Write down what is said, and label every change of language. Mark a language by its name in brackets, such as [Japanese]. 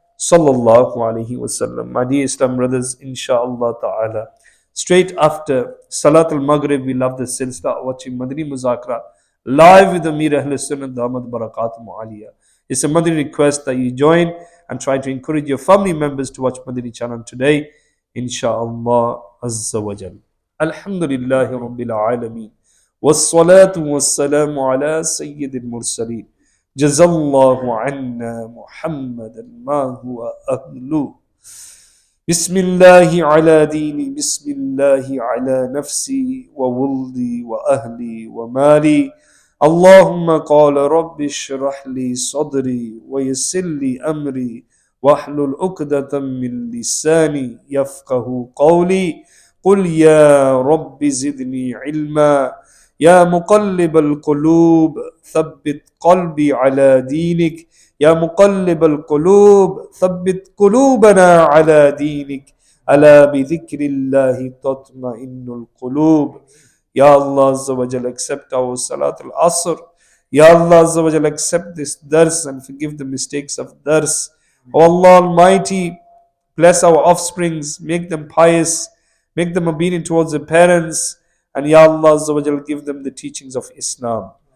[English] sallallahu alaihi wasallam. My dear Islam brothers, inshallah ta'ala, straight after Salat al-Maghrib, we love the silsila watching Madani Muzakra live with Amir Ahl Sunnah Dhamad Barakatum Aliyah. It's a Madani request that you join and try to encourage your family members to watch Madani channel today, inshallah azza wa jal. Alhamdulillahi Rabbil Alameen. [Arabic] والصلاة والسلام على سيد المرسلين جزا الله عنا محمدا ما هو أهله بسم الله على ديني بسم الله على نفسي وولدي وأهلي ومالي اللهم قال رب اشرح لي صدري ويسر لي أمري واحلل عقدة من لساني يفقه قولي قل يا رب زدني علما يا مقلب القلوب ثبت قلبي على دينك يا مقلب القلوب ثبت قلوبنا على دينك ألا بذكر الله تطمئن القلوب. [English] Ya Allah Azza wa Jal, accept our Salat al-Asr. Ya Allah Azza wa Jal, accept this dars and forgive the mistakes of dars. O Allah Almighty, bless our offsprings, make them pious, make them obedient towards their parents, and Ya Allah Azza wa Jal, give them the teachings of Islam.